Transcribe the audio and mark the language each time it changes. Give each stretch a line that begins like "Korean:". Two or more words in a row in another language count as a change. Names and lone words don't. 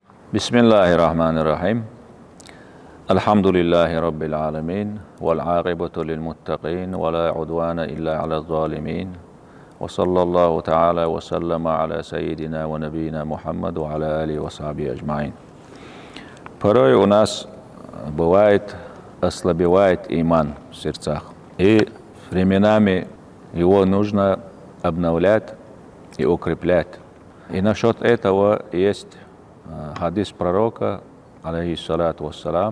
Arabic: بسم الله الرحمن الرحيم. الحمد لله رب العالمين. والعاقبة للمتقين. ولا عدوان إلا على الظالمين. وصلى الله تعالى وسلم على سيدنا ونبينا محمد وعلى آله وصحبه أجمعين.
Russian: Порой у нас бывает, ослабевает иман в сердцах. И временами его нужно обновлять и укреплять. И насчет этого есть хадис пророка,
Arabic: عليه الصلاة والسلام.